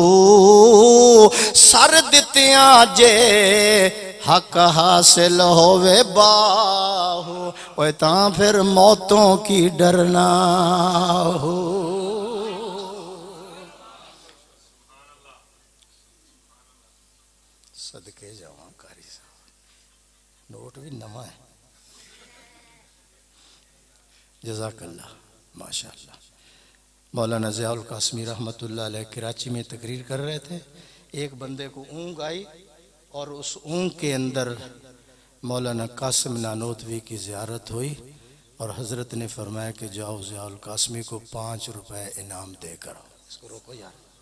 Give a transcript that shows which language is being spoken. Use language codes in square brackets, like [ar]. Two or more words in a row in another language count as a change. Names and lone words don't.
[pa] سر دتیاں جے حق حاصل ہووے باہو اوئے تاں فیر موتوں کی ڈرنا ہو. صدقے جاواں قاری صاحب، نوٹ بھی نواں ہے. [ar] جزاك الله ما شاء الله. [ur] مولانا ضیاء القاسمی رحمۃ اللہ علیہ کراچی میں تقریر کر رہے تھے. ایک بندے کو اونگھ آئی اور اس اونگھ کے اندر مولانا قاسم نانوتوی کی زیارت ہوئی اور حضرت نے فرمایا کہ جاؤ ضیاء القاسمی کو 5 روپے انعام دے کر. اس کو روکو یار.